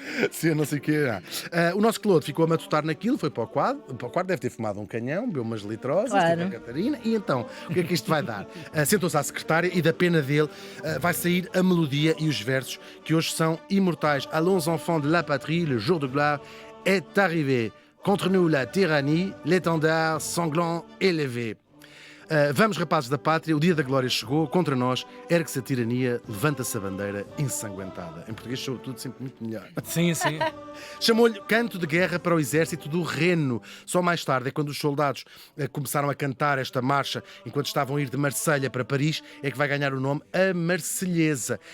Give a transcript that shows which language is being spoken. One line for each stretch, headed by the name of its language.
Portuguese: Sim, não sei o que o nosso Claude ficou a matutar naquilo, foi para o quadro. Para o quadro deve ter fumado um canhão, bebeu umas litrosas, Claro. tipo a Catarina. E então, o que é que isto vai dar? Sentou-se à secretária e da pena dele vai sair a melodia e os versos que hoje são imortais.
French: Allons enfants de la patrie, le jour de gloire est arrivé. Contre nous la tyrannie, l'étendard sanglant élevé.
Portuguese: Vamos, rapazes da pátria, o dia da glória chegou, contra nós ergue-se a tirania, levanta-se a bandeira ensanguentada. Em português sou tudo sempre muito melhor. Sim, sim. Chamou-lhe canto de guerra para o exército do Reno. Só mais tarde, é quando os soldados começaram a cantar esta marcha, enquanto estavam a ir de Marselha para Paris, é que vai ganhar o nome a Marselhesa.